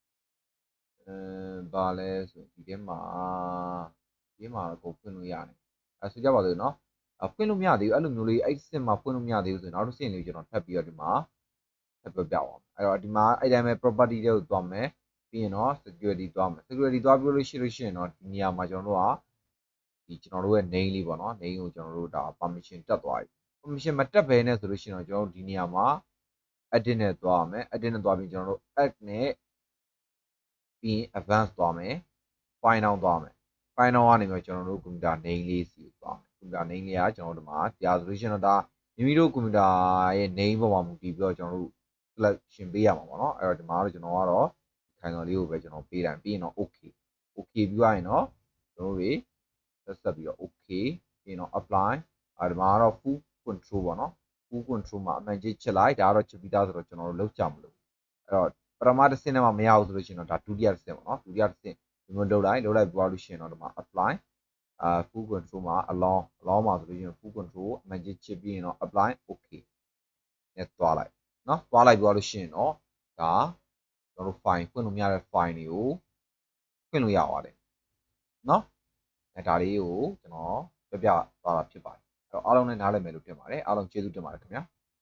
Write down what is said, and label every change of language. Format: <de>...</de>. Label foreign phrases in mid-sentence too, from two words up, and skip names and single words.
<my>ဘာလဲဆိုဒီထဲမှာကိုဖွင့်လို့ရတယ်ဆိုကြပါစို့เนาะဖွင့်လို့မရသေးဘူးအဲ့လိုမျိုးလေးအဲ့စင်မှာဖွင့်လို့မရသေးဘူးဆိုရင်နောက်တစ်စင်လေးကျွန်တော်ထပ်ပြီးတော့ဒီမှာထပ်ပြပြအောင်အဲ့တော့ဒီမှာအဲ့တိုင်းပဲ property တွေကိုသွားမယ်ပြီးရင်တော့ security သွားမယ် security သွားပြီးလို့ရှိရင်တော့ဒီနေရာမှာကျွန်တော်တို့ကဒီ ကျွန်တော်တို့ရဲ့ name လေးပေါ့နော် name ကိုကျွန်တော်တို့ဒါ permission တက်သွားပြီ permission မတက်ဘဲနဲ့ဆိုလို့ရှိရင်တော့ကျွန်တော်တို့ဒီနေရာမှာ edit နဲ့သွားရမယ် edit နဲ့သွားပြီးကျွန်တော်တို့ add နဲ့ပြီးရင် advance သွားမယ်</my> <en>find out</en> <my>သွားမယ်</my> <en>find out</en> <my>ကနေပြီးကျွန်တော်တို့</my> <en>computer name</en> <my>လေး စီသွားမယ်</my> <en>computer name</en> <my>လေးကကျွန်တော်တို့ဒီမှာတရားဆိုလို့ရှိရင်တော့ဒါမိမိတို့ computer ရဲ့ name ပေါ်မှာမူတည်ပြီးတော့ကျွန်တော်တို့ selection ပေးရမှာပေါ့နော်အဲ့တော့ဒီမှာတော့ကျွန်တော်ကတော့ခိုင်စော် လေးကိုပဲကျွန်တော်ပေးတယ်ပြီးရင်တော့</my> <en>okay okay</en> <my>ပြီးသွားရင်တော့ကျွန်တော်တို့တွေဆက်ပြီးတော့ okay ပြီးရင်တော့ apply ဒီမှာကတော့</my> <en>full control</en> <my>ပေါ့နော်</my> <en>full control</en> <my>မှာအမှန်ကြီးချစ်လိုက်ဒါကတော့ချစ်ပြီးသားဆိုတော့ကျွန်တော်တို့လောက်ကြမလို့အဲ့တော့ပထမတစ်ဆင့်နဲ့မှ မရဘူးဆိုလို့ရှိရင်တော့ဒါဒုတိယတစ်ဆင့်ပေါ့နော်ဒုတိယတစ်ဆင့်ဒီလိုလုပ်လိုက်ပြီးသွားလို့ရှိရင်တော့ဒီမှာ</my> <en>apply full control</en> <my>မှာ allow မှာဆိုလို့ရှိရင်</my> <en>full control</en> <my>အမှန်ကြီးချစ်ပြီးရင်တော့</my> <en>apply okay</en> <my>နဲ့သွားလိုက်နော်သွားလိုက်ပြီးလို့ရှိရင်တော့ဒါကျွန်တော်တို့ file ဖွင့်လို့မရတဲ့ file တွေကိုဖွင့်လို့ရပါတယ်နော်ဒါလေးကိုကျွန်တော်ပြပြသွားတာဖြစ်ပါတယ်အဲ့တော့အားလုံးလည်းနားလည်မယ်လို့ထင်ပါတယ်အားလုံးကျေးဇူးတင်ပါတယ်ခင်ဗျာ</my>